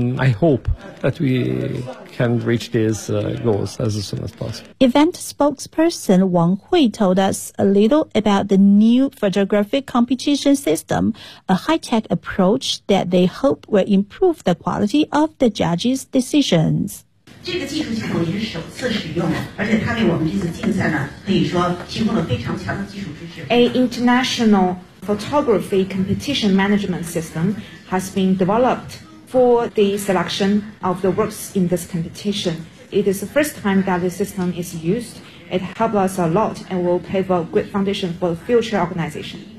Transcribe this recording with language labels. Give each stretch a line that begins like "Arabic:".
English: I hope that we can reach these goals as soon as possible. Event spokesperson Wang Hui told us a little about the new photographic competition system, a high-tech approach that they hope will improve the quality of the judges' decisions.
Chinese: 这个技术系统已经是首次使用的，而且它为我们这次竞赛呢，可以说提供了非常强的技术支持。
English: A international photography competition management system has been developed for the selection of the works in this competition. It is the first time that the system is used. It helps us a lot and will pave a good foundation for the future organization.